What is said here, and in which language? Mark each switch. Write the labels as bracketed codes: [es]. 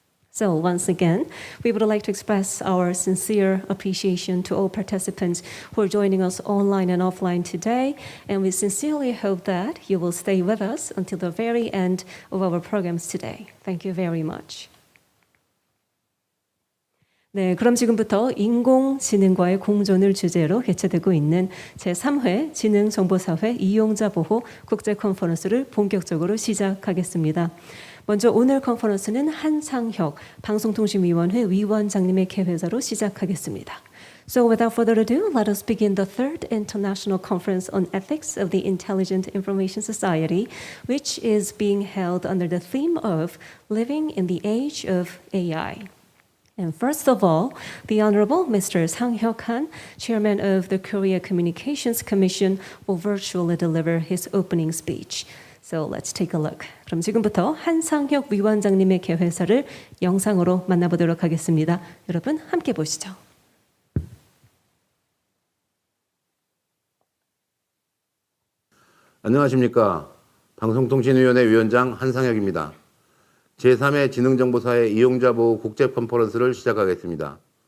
[en] So once again, we would like to express our sincere appreciation to all participants who are joining us online and offline today, and we sincerely hope that you will stay with us until the very end of our programs today. Thank you very much. [ko] 네, 그럼 지금부터 인공지능과의 공존을 주제로 개최되고 있는 제3회 지능정보사회 이용자보호 국제컨퍼런스를 본격적으로 시작하겠습니다. 먼저 오늘 컨퍼런스는 한상혁 방송통신위원회 위원장님의 개회사로 시작하겠습니다. [en] So without further ado, let us begin the 3rd International Conference on Ethics of the Intelligent Information Society, which is being held under the theme of Living in the Age of AI. And first of all, the Honorable Mr. Sang-hyuk Han, Chairman of the Korea Communications Commission, will virtually deliver his opening speech. So let's take a look. [ko] 그럼 지금부터 한상혁 위원장님의 개회사를 영상으로 만나보도록 하겠습니다. 여러분 함께 보시죠. 안녕하십니까. 방송통신위원회 위원장 한상혁입니다. 제3회 지능정보사회 이용자보호 국제컨퍼런스를 시작하겠습니다.